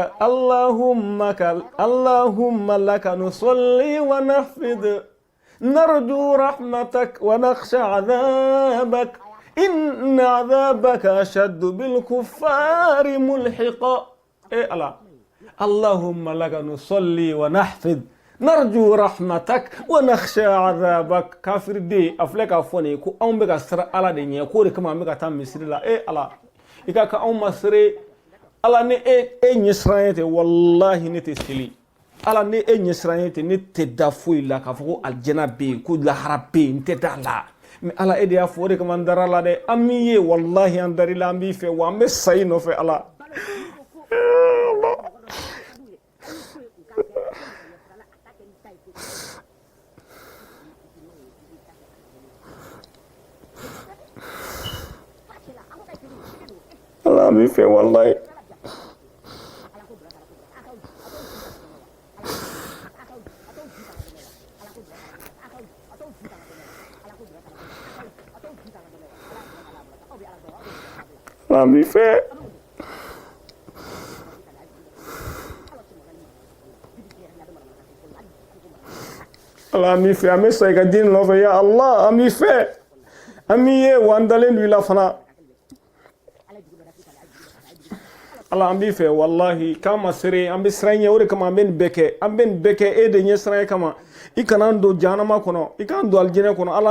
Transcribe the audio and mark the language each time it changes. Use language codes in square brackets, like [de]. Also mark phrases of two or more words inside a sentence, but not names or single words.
[ar] لك نصلي ونحفظ نرجو رحمتك ونخشى عذابك إن عذابك أشد بالكفار ملحقا الله اللهم لك نصلي ونحفظ نرجو رحمتك ونخشى عذابك. [bm] Kafir de afleka fone ko an be ka sira ala de ɲɛ ko de kama an be ka taa misiri la ala i ka anw ma sere ala ni e ɲɛ siran ye ten wallahi ne tɛ seli ala ni e ɲɛ siran ye ten ne tɛ da foyi la k'a fɔ ko aljana bɛ yen ko lahara bɛ yen n tɛ da la mais ala e de y'a fɔ o de kama an dara la dɛ an min ye wallahi an darila an b'i fɛ wa an bɛ sa i nɔfɛ ala Allah mi fɛ wallahi Allah mi fɛ Allah mi fɛ an bɛ sa i ka diinɛ nɔfɛ [ar] ya Allah [bm] an b'i fɛ an b'i ye wa an dalen don i la fana ala an b'i fɛ wallahi k'an ma sere an bɛ siran ɲɛ o de kama an bɛ nin bɛɛ kɛ e de ɲɛ siran ye kama i kana an don jahanama kɔnɔ i k'an don alijinɛ kɔnɔ ala